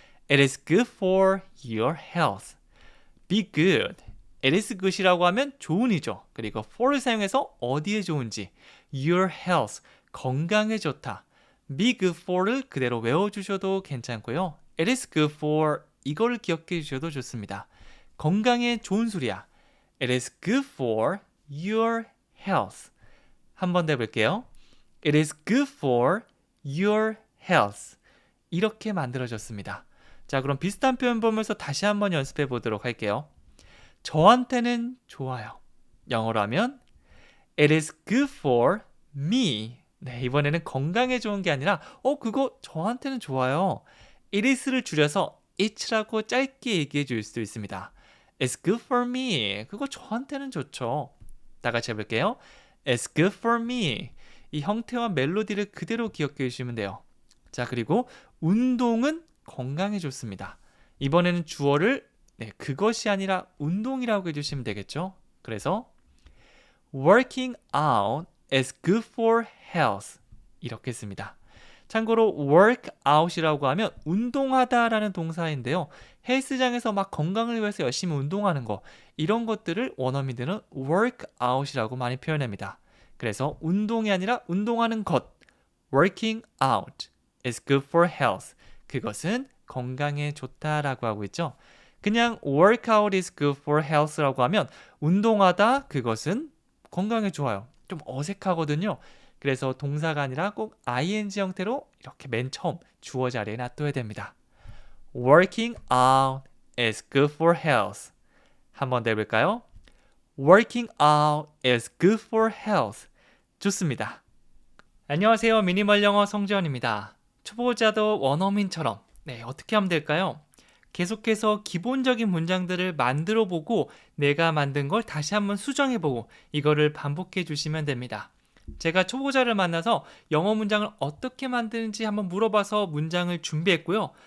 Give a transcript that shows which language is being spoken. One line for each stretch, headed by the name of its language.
English: It is good for your health. Be good.
Korean: It is good이라고 하면 좋은이죠. 그리고 for를 사용해서 어디에 좋은지.
English: Your health.
Korean: 건강에 좋다. Be good for를 그대로 외워주셔도 괜찮고요. It is good for 이거를 기억해 주셔도 좋습니다. 건강에 좋은 술이야.
English: It is good for your health.
Korean: 한 번 더 해볼게요.
English: It is good for your health.
Korean: 이렇게 만들어졌습니다. 자, 그럼 비슷한 표현 보면서 다시 한번 연습해 보도록 할게요. 저한테는 좋아요. 영어로 하면
English: It is good for me.
Korean: 네, 이번에는 건강에 좋은 게 아니라 그거 저한테는 좋아요. It is를 줄여서 it라고 짧게 얘기해 줄 수도 있습니다.
English: It's good for me.
Korean: 그거 저한테는 좋죠. 다 같이 해볼게요.
English: It's good for me.
Korean: 이 형태와 멜로디를 그대로 기억해 주시면 돼요. 자, 그리고 운동은 건강에 좋습니다. 이번에는 주어를 그것이 아니라 운동이라고 해주시면 되겠죠. 그래서
English: working out is good for health.
Korean: 이렇게 씁니다. 참고로 work out이라고 하면 운동하다라는 동사인데요. 헬스장에서 막 건강을 위해서 열심히 운동하는 거 이런 것들을 원어민들은 work out이라고 많이 표현합니다. 그래서 운동이 아니라 운동하는 것
English: working out is good for health.
Korean: 그것은 건강에 좋다라고 하고 있죠. 그냥
English: workout is good for health
Korean: 라고 하면 운동하다 그것은 건강에 좋아요. 좀 어색하거든요. 그래서 동사가 아니라 꼭 ing 형태로 이렇게 맨 처음 주어 자리에 놔둬야 됩니다.
English: Working out is good for health.
Korean: 한 번 더 해볼까요?
English: Working out is good for health.
Korean: 좋습니다. 안녕하세요. 미니멀 영어 성재원입니다. 초보자도 원어민처럼 어떻게 하면 될까요? 계속해서 기본적인 문장들을 만들어 보고 내가 만든 걸 다시 한번 수정해 보고 이거를 반복해 주시면 됩니다. 제가 초보자를 만나서 영어 문장을 어떻게 만드는지 한번 물어봐서 문장을 준비했고요.